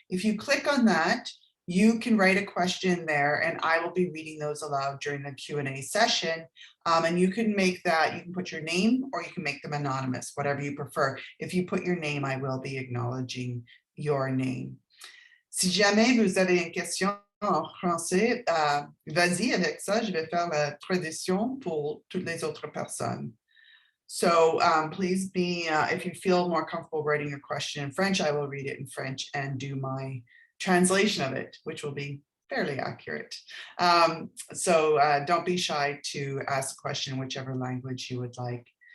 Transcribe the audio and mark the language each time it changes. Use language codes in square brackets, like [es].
[en] If you click on that, you can write a question there, and I will be reading those aloud during the Q&A session. And you can make that, you can put your name or you can make them anonymous, whatever you prefer. If you put your name, I will be acknowledging your name. [fr] Si jamais vous avez une question en français, vas-y avec ça, je vais faire la traduction pour toutes les autres personnes. [en] So please be, if you feel more comfortable writing a question in French, I will read it in French and do my translation of it, which will be fairly accurate. So don't be shy to ask a question in whichever language you would like.